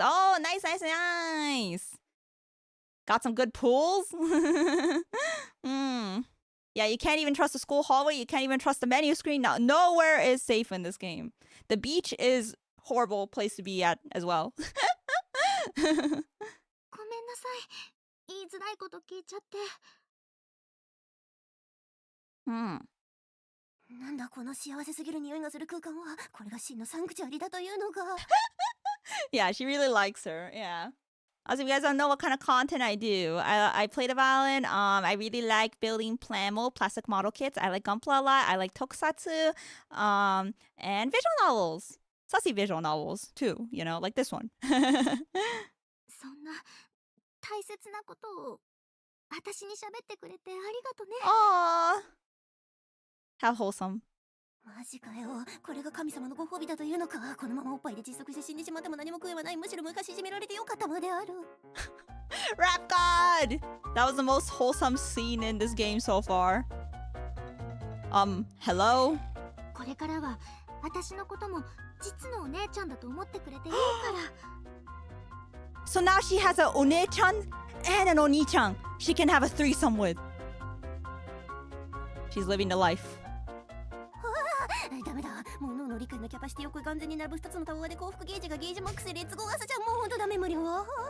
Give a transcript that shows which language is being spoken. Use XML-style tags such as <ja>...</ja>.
<en>Oh, nice, nice, nice! Got some good pulls? Yeah, you can't even trust the school hallway. You can't even trust the menu screen. No, nowhere is safe in this game. The beach is horrible place to be at as well.</en> <ja>ごめんなさい。言いづらいこと聞いちゃって。なんだこの幸せすぎる匂いがする空間は。これが真のサンクチュアリだというのか。</ja> <en>Yeah, she really likes her. Yeah. Also, if you guys don't know what kind of content I do, I play the violin. I really like building plastic model kits. I like Gunpla a lot. I like tokusatsu. And visual novels. Sussy visual novels, too. You know, like this one.</en> <ja>そんな大切なことを私に喋ってくれてありがとね。</ja> <en>Aww. How wholesome.</en> <ja>マジかよ。これが神様のご褒美だというのか。このままおっぱいで窒息して死んでしまっても何も食えはない。むしろ昔いじめられてよかったまである。</ja> <en>Rap God! That was the most wholesome scene in this game so far. Hello?</en> <ja>これからは私のことも実のお姉ちゃんだと思ってくれていいから。</ja> <en>So now she has a one-chan and an oni-chan she can have a threesome with. She's living the life.</en> <ja>ダメだ。もう脳の理解のキャパシティを完全に並ぶ2つのタワーで幸福ゲージがゲージマックスでレッツゴー朝ちゃんもうほんとダメ無理わ。</ja>